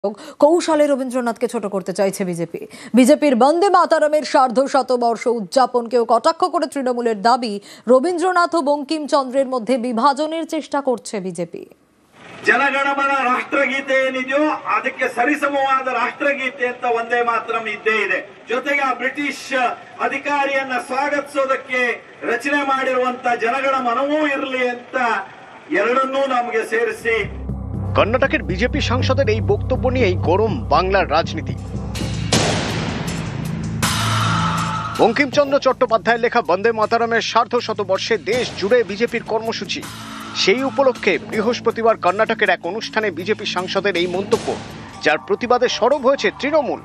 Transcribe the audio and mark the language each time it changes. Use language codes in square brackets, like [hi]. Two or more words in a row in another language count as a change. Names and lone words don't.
[bn] কৌশলে রবীন্দ্রনাথকে ছোট করতে চাইছে বিজেপির বন্দে মাতারামের সার্ধশতবর্ষ উদযাপনকেও কটাক্ষ করে তৃণমূলের দাবি রবীন্দ্রনাথ ও বঙ্কিমচন্দ্রের মধ্যে বিভাজনের চেষ্টা করছে বিজেপি। [kn] ಜನಗಣಮನ ರಾಷ್ಟ್ರಗೀತೆ ಏನಿದೆಯೋ ಅದಕ್ಕೆ ಸರಿಸಮವಾದ ರಾಷ್ಟ್ರಗೀತೆ ಅಂತ ವಂದೇ ಮಾತರಂ ಇದ್ದೇ ಇದೆ. ಜೊತೆಗೆ ಆ ಬ್ರಿಟಿಷ್ ಅಧಿಕಾರಿಯನ್ನ ಸ್ವಾಗತಿಸೋದಕ್ಕೆ ರಚನೆ ಮಾಡಿರುವಂತ ಜನಗಣಮನವೂ ಇರಲಿ ಅಂತ ಎರಡನ್ನೂ ನಮಗೆ ಸೇರಿಸಿ [bn] কর্ণাটকের বিজেপি সাংসদের এই বক্তব্য নিয়েই গরম বাংলার রাজনীতি। বঙ্কিমচন্দ্র চট্টোপাধ্যায়ের লেখা বন্দে মাতারামের সার্ধশতবর্ষে দেশ জুড়ে বিজেপির কর্মসূচি। সেই উপলক্ষে বৃহস্পতিবার কর্ণাটকের এক অনুষ্ঠানে বিজেপি সাংসদের এই মন্তব্য, যার প্রতিবাদে সরব হয়েছে তৃণমূল।